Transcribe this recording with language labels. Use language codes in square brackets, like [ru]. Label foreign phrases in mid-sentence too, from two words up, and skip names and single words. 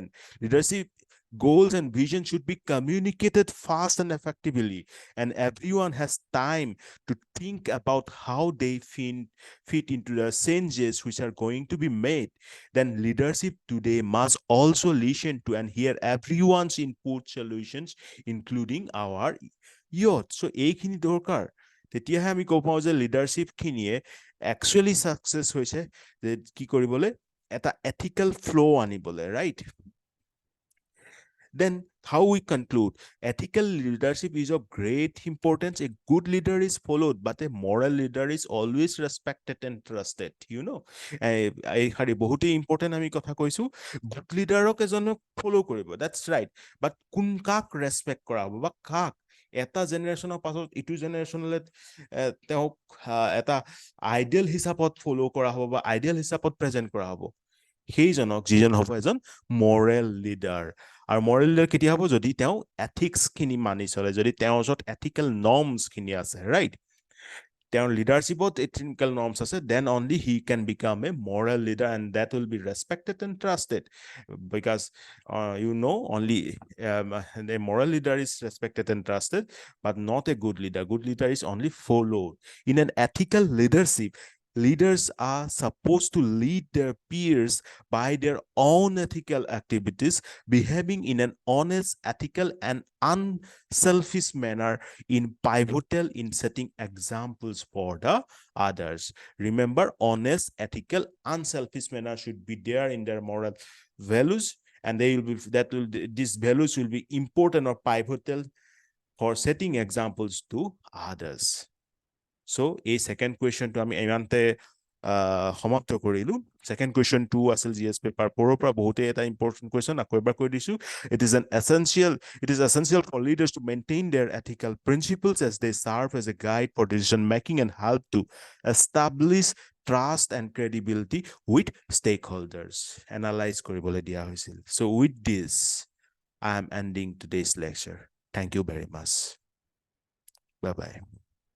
[en] Leadership goals and vision should be communicated fast and effectively, and everyone has time to think about how they fit into the changes which are going to be made. Then leadership today must also listen to and hear everyone's input solutions, including our youth. [as] So এইখিনি দৰকাৰ, তেতিয়াহে আমি ক'ব পাওঁ যে লিডাৰশ্বিপখিনিয়ে একচুৱেলি ছাকচেছ হৈছে যে কি কৰিবলৈ, এটা [en] ethical flow' [as] আনিবলৈ, ৰাইট? [en] Then how we conclude, ethical leadership is of great importance. A good leader is followed, but a moral leader is always respected and trusted, [as] এই শাৰী বহুতেই ইম্পৰ্টেণ্ট আমি কথা কৈছো। [en] good leaderক [as] এজনক ফ'ল' কৰিব, [en] that's right, but [as] কাক ৰেচপেক্ট কৰা হ'ব বা কাক এটা জেনেৰেশ্যনৰ পাছত ইটো জেনেৰেশ্যনলৈ তেওঁক এটা আইডিয়েল হিচাপত ফ'ল' কৰা হ'ব বা আইডিয়েল হিচাপত প্ৰেজেণ্ট কৰা হ'ব, সেইজনক যিজন হ'ব এজন [en] moral leader. [as] আৰু [en] moral leader [as] কেতিয়া হ'ব, যদি তেওঁ এথিক্সখিনি মানি চলে, যদি তেওঁৰ ওচৰত [en] ethical normsখিনি [as] আছে, ৰাইট? তেওঁৰ লিডাৰশ্বিপত এথিকেল নৰ্মছ আছে, [en] then only he can become a moral leader, and that will be respected and trusted, বিকজ only a moral leader is respected and trusted, but not a good leader. Good leader is only followed. In an ethical leadership, leaders are supposed to lead their peers by their own ethical activities, behaving in an honest, ethical, and unselfish manner in pivotal in setting examples for the others. Remember, honest, ethical, unselfish manner should be there in their moral values, and these values will be important or pivotal for setting examples to others. [as] So এই ছেকেণ্ড কুৱেশ্যনটো আমি ইমানতে সমাপ্ত কৰিলো। ছেকেণ্ড কুৱেশ্যনটো আছিল GS পেপাৰ 4 পৰা বহুতেই এটা ইম্পৰ্টেণ্ট কুৱেশ্যন, আকৌ এবাৰ কৈ দিছো। [en] It is essential for leaders to maintain their ethical principles as they serve as a guide for decision making and help to establish trust and credibility with stakeholders. [as] Analyze কৰিবলৈ দিয়া হৈছিল। [en] So with this, I am ending today's lecture. Thank you very much. Bye-bye.